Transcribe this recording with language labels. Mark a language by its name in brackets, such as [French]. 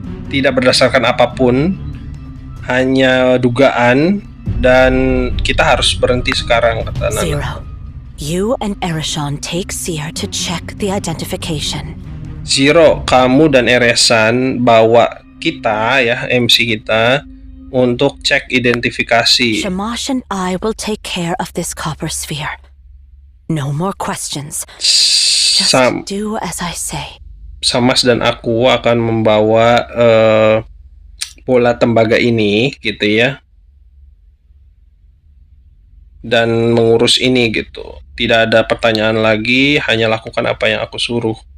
[Indonesian] Tidak berdasarkan apapun, hanya dugaan, dan kita harus berhenti sekarang, kata Nana. [English] Zero. You and Ereshon take Seer to check the identification. [Indonesian] Zero, kamu dan Eresan bawa kita ya, MC kita, untuk cek identifikasi. [English] Shamash and I will take care of this copper sphere. No more questions. Just do as I say. [Indonesian] Samas dan aku akan membawa bola tembaga ini gitu ya, dan mengurus ini gitu. Tidak ada pertanyaan lagi, hanya lakukan apa yang aku suruh.